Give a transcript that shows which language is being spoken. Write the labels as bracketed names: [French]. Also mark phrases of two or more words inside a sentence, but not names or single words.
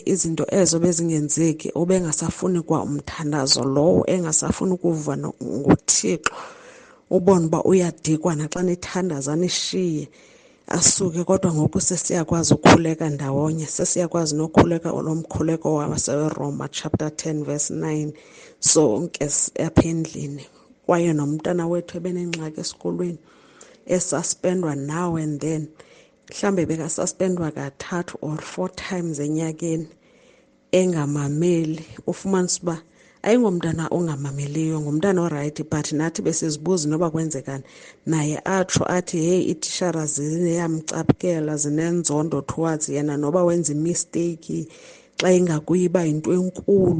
[Xhosa] Izinto ezo bezingenzeki, ubengasafuni kwa umthandazo lowo, engasafuni ukuva ngoThixo, ubone uba uyadikwa naxa nithandaza nishiye asuke. Kodwa ngoku sesiyakwazi ukukhuleka ndawonye, sesiyakwazi nokhuleka olomkhuleko waseRoma [English] chapter 10 verse 9 [Xhosa] sonke apha endlini. Kwaye nomntana wethu ebenengxaki esikolweni, esuspendwa [English] now and then, [Xhosa] mhlambe bekasuspendwa kathathu [English] or 4 times [Xhosa] enyakeni, engamameli. Ufumanise uba ayingomntana ongamameliyo, ngumntana orayithi, but nathi besizibuza noba kwenzekani. Naye atsho athi hey, iitishara ziyamcaphukela, zinenzondo towards yena noba wenza imisteyiki, xa ingakuyi iba yinto enkulu.